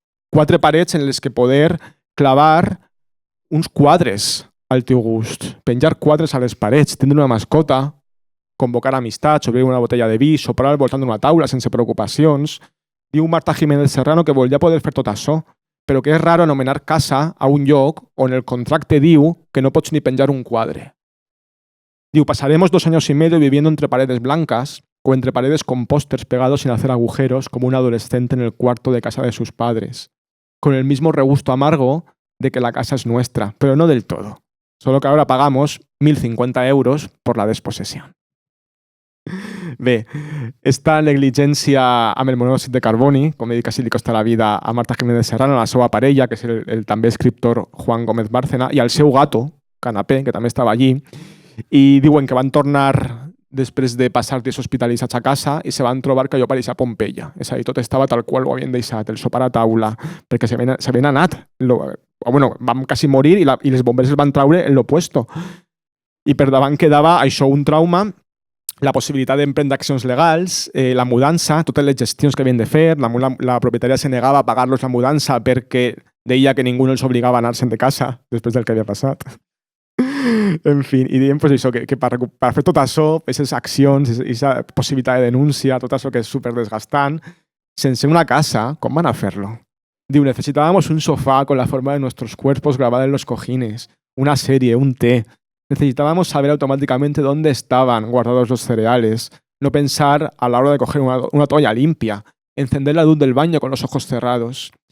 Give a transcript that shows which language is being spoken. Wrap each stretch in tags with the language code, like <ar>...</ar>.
<ca>4 parets en les que poder clavar uns quadres al teu gust, penjar quadres a les parets, tindre una mascota, convocar amistats, obrir una botella de vi, soprar al voltant d'una taula sense preocupacions. Diu Marta Jiménez Serrano que volia poder fer tot això, però que és raro anomenar casa a un lloc on el contracte diu que no pots ni penjar un quadre.</ca> <es>Diu, pasaremos 2 años y medio viviendo entre paredes blancas o entre paredes con pósters pegados sin hacer agujeros como un adolescente en el cuarto de casa de sus padres, con el mismo regusto amargo de que la casa es nuestra, pero no del todo. Solo que ahora pagamos 1.050 euros por la desposesión.</es> <ca>Bé, esta negligència amb el monòxid de carboni, com he dit que sí li costa la vida a Marta Jiménez Serrano, a la seva parella, que és el també escriptor Juan Gómez Bárcena, i al seu gato, Canapé, que també estava allí, i diuen que van tornar després de passar dies hospitalitzats a casa i se van trobar que allò pareixia Pompeia. És a dir, tot estava tal qual ho havien deixat, el sopar a taula, perquè s'havien anat. Vam quasi morir i les bombers els van traure en l'opuesto. I per davant quedava això, un trauma, la possibilitat d'emprendre accions legals, la mudança, totes les gestions que havien de fer, la propietària se negava a pagar-los la mudança perquè deia que ningú no els obligava a anar-se'n de casa després del que havia passat. En fi, i diem pues, això, que per fer tot això, aquestes accions, aquesta possibilitat de denúncia, tot això que és superdesgastant, sense una casa, com van a fer-lo?</ca> <es>Diu, necesitábamos un sofá con la forma de nuestros cuerpos grabada en los cojines, una serie, un té. Necesitábamos saber automáticamente dónde estaban guardados los cereales, no pensar a la hora de coger una toalla limpia, encender la luz del baño con los ojos cerrados.</es>